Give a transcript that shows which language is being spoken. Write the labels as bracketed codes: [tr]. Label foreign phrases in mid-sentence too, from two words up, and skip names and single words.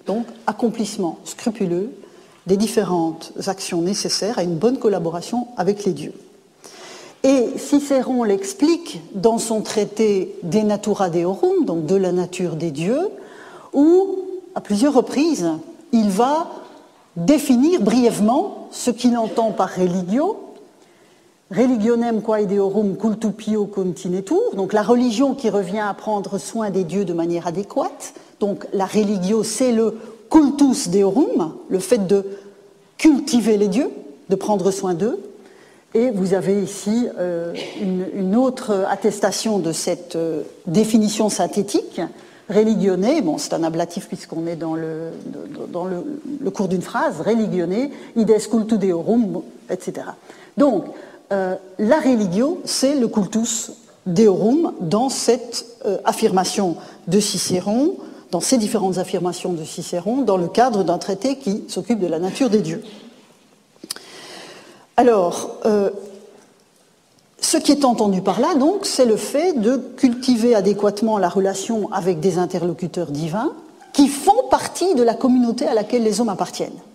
[fr] Donc, accomplissement scrupuleux des différentes actions nécessaires à une bonne collaboration avec les dieux. Et Cicéron l'explique dans son traité De Natura Deorum, donc de la nature des dieux, où, à plusieurs reprises, il va définir brièvement ce qu'il entend par religio. [la] Religionem quae deorum cultu pio continetur, [fr] donc la religion qui revient à prendre soin des dieux de manière adéquate. Donc la religio, c'est le [la] cultus deorum, [fr] le fait de cultiver les dieux, de prendre soin d'eux. Et vous avez ici une autre attestation de cette définition synthétique. Religionné, bon, c'est un ablatif puisqu'on est dans le cours d'une phrase, [la] religionné, ides cultu deorum, [fr] etc. Donc, la religio, c'est le [la] cultus deorum [fr] dans cette affirmation de Cicéron, dans ces différentes affirmations de Cicéron, dans le cadre d'un traité qui s'occupe de la nature des dieux. Alors, ce qui est entendu par là, donc, c'est le fait de cultiver adéquatement la relation avec des interlocuteurs divins qui font partie de la communauté à laquelle les hommes appartiennent.